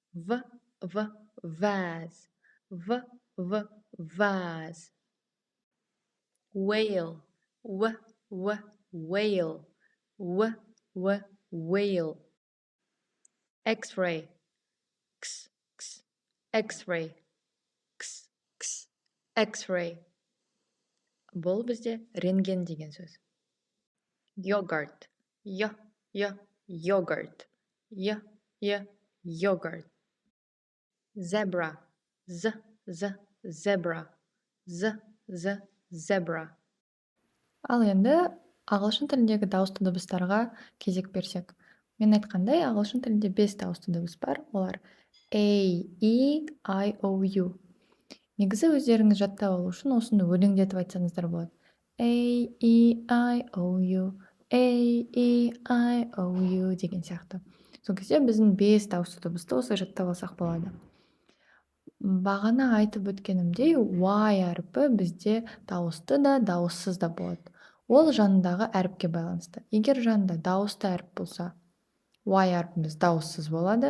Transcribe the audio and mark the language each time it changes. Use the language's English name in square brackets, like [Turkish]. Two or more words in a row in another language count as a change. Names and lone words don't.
[English] Vase. Vase. Whale. Whale. Whale. X-ray. X-ray. X-ray. [Kazakh] Бұл бізде рентген деген сөз. [English] Yogurt. Yogurt. Yogurt. Zebra. Zebra. Zebra. [Kazakh] Ал енді ағылшын тіліндегі дауысты дыбыстарға кезек берсек. Мен айтқандай, ағылшын тілінде 5 дауысты дыбыс бар. Олар A, E, I, O, U. Негізі өздеріңіз жаттап алу үшін осыны өлеңдетіп айтсаңыздар болады. A, E, I, O, U. A, E, I, O, U деген сияқты. Сол кезде біздің 5 дауысты дыбысты осылай жаттап алсақ болады. Бағана айтып өткенімдей, Y әріпі бізде дауысты да, дауыссыз да болады. Ол жанындағы әріпке байланысты. Егер жанында дауысты әріп болса, Y әріпіміз дауыссыз болады.